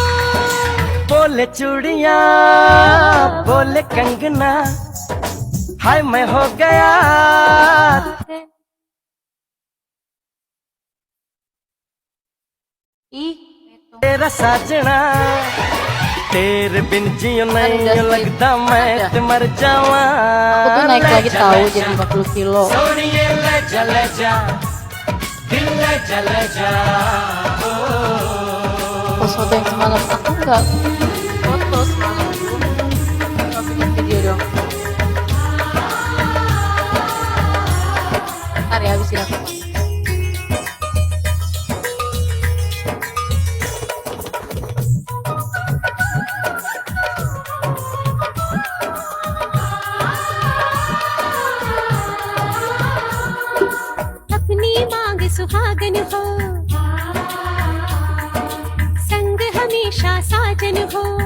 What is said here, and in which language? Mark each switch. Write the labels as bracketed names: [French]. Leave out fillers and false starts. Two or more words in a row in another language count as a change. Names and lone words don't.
[Hindi] बोले चूड़िया बोले कंगना, हाय मैं हो गया तेरा साजना, तेरे बिन जियो नहीं लगता मैं ते मर जावा। [Indonesian] Aku tuh naik lagi tahu jadi 50 kilo. [Hindi] सोनिए लजा लजा, दिल लजा लजा हो। [Indonesian] Pas foto yang semalam aku nggak foto semalam itu, nggak bikin video dong. Ntar ya habisin aku. [Hindi] अपनी मांग सुहागन हो, संग हमेशा साजन हो,